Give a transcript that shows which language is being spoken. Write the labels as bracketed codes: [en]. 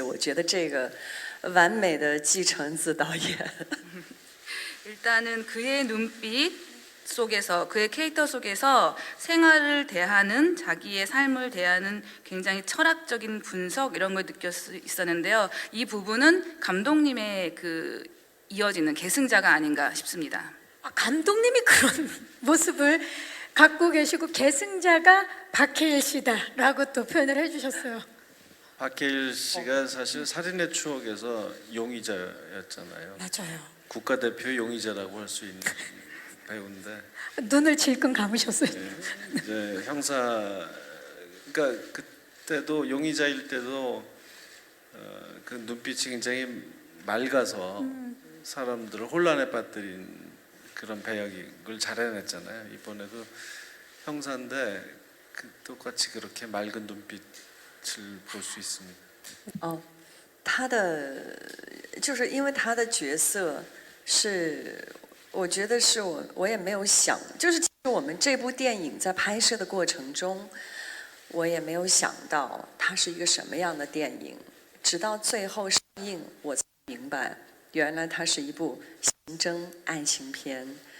[zh] 我觉得这个完美的继承自导演。 [ko] 일단은 그의 눈빛 속에서 그의 캐릭터 속에서 생활을 대하는 자기의 삶을 대하는 굉장히 철학적인 분석 이런 걸 느낄 수 있었는데요. 이 부분은 감독님의 그 이어지는 계승자가 아닌가 싶습니다. 감독님이 그런 모습을 갖고 계시고 계승자가 박해일 씨다라고 또 표현을 해주셨어요. 박해일 씨가 사실 살인의 추억에서 용의자였잖아요. 맞아요. 국가대표 용의자라고 할 수 있는 배우인데 눈을 질끈 감으셨어요. 이제 형사 그러니까 그때도 용의자일 때도 그 눈빛이 굉장히 맑아서 사람들을 혼란에 빠뜨린 그런 배역을 잘 해냈잖아요. 이번에도 형사인데 똑같이 그렇게 맑은 눈빛을 볼 수 있습니다. [zh] 他的就是因为他的角色是，我觉得是我也没有想，就是其实我们这部电影在拍摄的过程中，我也没有想到它是一个什么样的电影，直到最后上映，我才明白，原来它是一部刑侦爱情片。